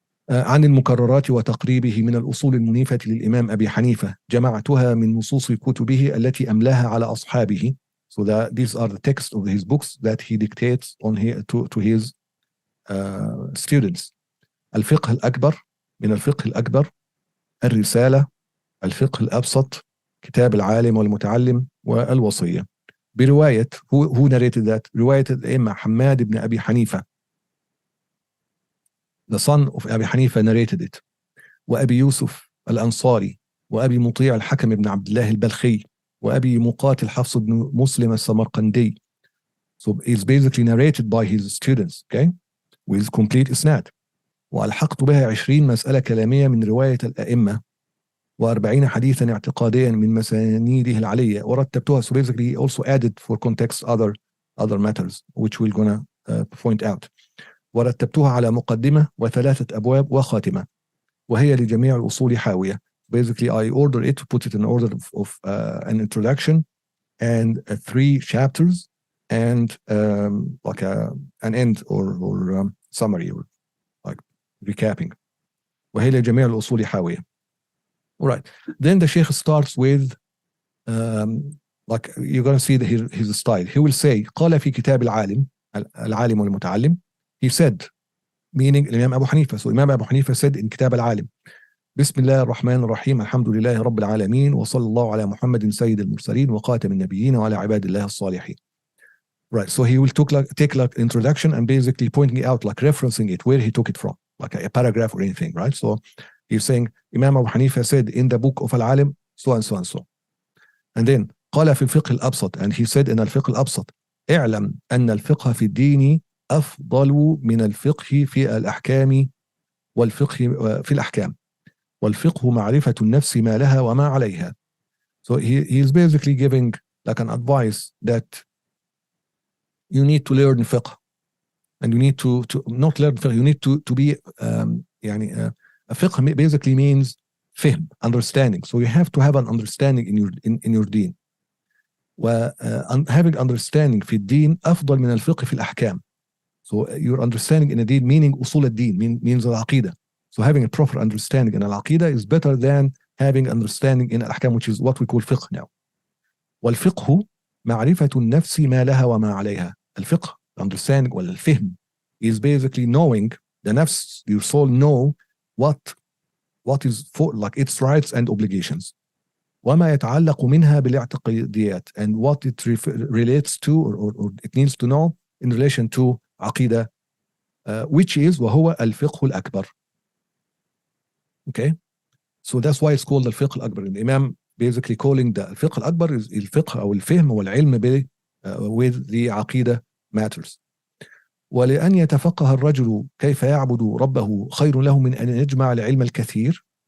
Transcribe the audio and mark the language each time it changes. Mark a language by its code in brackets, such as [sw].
[ar] عن المكررات وتقريبه من الأصول المنيفة للإمام أبي حنيفة جمعتها من نصوص كتبه التي أملاها على أصحابه. [en] So these are the texts of his books that he dictates to his students. [ar] الفقه الأكبر من الفقه الأكبر، الرسالة، الفقه الأبسط، كتاب العالم والمتعلم، والوصية. برواية [en] who narrated that؟ [ar] رواية الإمام حماد بن أبي حنيفة. [en] The son of Abi Hanifa narrated it. [ar] وأبي يوسف الأنصاري، وأبي مطيع الحكم بن عبد الله البلخي، وأبي مقاتل حفص بن مسلم السمرقندي. [en] So it's basically narrated by his students, okay, with complete isnad. [ar] وألحقت بها 20 مسألة كلامية من رواية الأئمة، و40 حديثا اعتقاديا من مسانيده العلية، ورتبتها. [en] So basically he also added for context other matters which we're gonna point out. [ar] ورتبتها على مقدمة و3 أبواب وخاتمة، وهي لجميع الأصول حاوية. [en] Basically I order it to put it in order of an introduction and 3 chapters and like an end or summary or like recapping. [ar] وهي لجميع الأصول حاوية. [en] All right. Then the Sheikh starts with like you're going to see his style. He will say [ar] قال في كتاب العالم والمتعلم. [en] He said, meaning Imam Abu Hanifa. So Imam Abu Hanifa said in [ar] كتاب العالم: بسم الله الرحمن الرحيم الحمد لله رب العالمين وصلى الله على محمد سيد المرسلين وخاتم النبيين وعلى عباد الله الصالحين. [en] Right. So he will take like introduction and basically pointing out, like referencing it, where he took it from, like a paragraph or anything, right? So He's saying Imam Abu Hanifah said in the book of al-Alim so and so and so. And then [ar] قال في الفقه الأبسط, [en] and he said in [ar] الفقه الأبسط اعلم أن الفقه في الدين أفضل من الفقه في الأحكام والفقه في الأحكام والفقه معرفة النفس ما لها وما عليها. [en] So he is basically giving like an advice that you need to learn fiqh, and you need to not learn fiqh, you need to be يعني fiqh basically means فهم, understanding. So you have to have an understanding in your deen. having understanding [ar] في الدين أفضل من الفقه في الأحكام. [en] So your understanding in a deen, meaning usul al-din, means al-aqidah. So having a proper understanding in al-aqidah is better than having understanding in al-ahkam, which is what we call fiqh now. [ar] والفقه معرفة النفس ما لها وما عليها. [en] الفقه, understanding, well, الفهم is basically knowing the nafs, your soul know what is for, like its rights and obligations. [ar] وما يتعلق منها بالاعتقاديات, [en] and what it relates to or it needs to know in relation to عقيدة, which is [ar] وهو الفقه الأكبر. [en] Okay, so that's why it's called الفقه الأكبر. The Imam basically calling the الفقه الأكبر is [ar] الفقه أو الفهم والعلم [en] with the عقيدة matters. [ar] ولأن يتفقه الرجل كيف يعبد ربه خير له من أن يجمع العلم الكثير.